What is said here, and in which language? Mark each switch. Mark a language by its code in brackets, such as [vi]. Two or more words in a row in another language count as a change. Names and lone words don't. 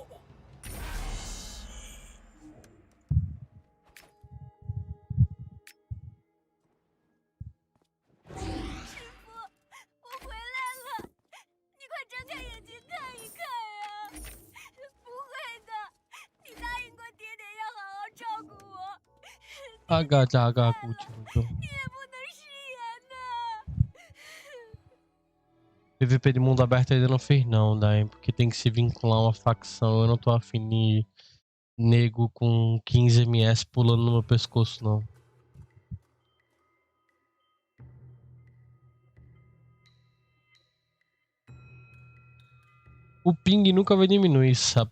[zh] 师傅，我回来了，你快睁开眼睛看一看呀！不会的，你答应过爹爹要好好照顾我。 Agak último. 你也不能食言呐。 [pt] PVP de mundo aberto ainda não fez não, Daí, porque tem que se vincular a uma facção. Eu não tô afim de nego com 15 ms pulando no meu pescoço, não. O ping nunca vai diminuir, sabe?